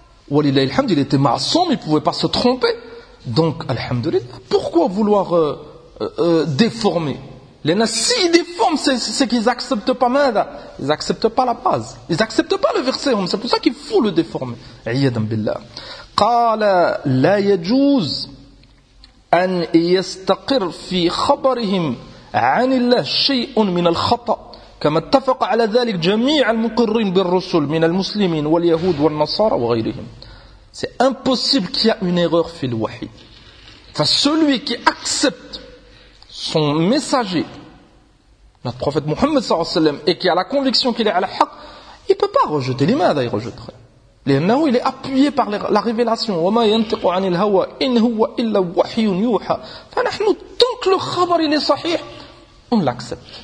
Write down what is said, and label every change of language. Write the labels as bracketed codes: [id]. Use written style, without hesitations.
[fr] Walillahi alhamd, il était ma'assom, il ne pouvait pas se tromper. Donc, alhamdulillah, pourquoi vouloir déformer? Léna, s'ils déforment, c'est qu'ils n'acceptent pas mada. Ils n'acceptent pas la base. Ils n'acceptent pas le verset. C'est pour ça qu'il faut le déformer. Iyadam billah. [ar] قال لا يجوز أن يستقر في خبرهم عن الله شيء من الخطأ كما اتفق على ذلك جميع المقرين بالرسل من المسلمين واليهود والنصارى وغيرهم. [fr] C'est impossible qu'il y ait une erreur fil wahid. Enfin, celui qui accepte son messager, notre prophète Mohammed sallallahu alayhi wa sallam, et qui a la conviction qu'il est à la haq, il peut pas rejeter l'imam, il rejetterait. L'imam, il est appuyé par la révélation. Tant que le khabar il est sahih, on l'accepte.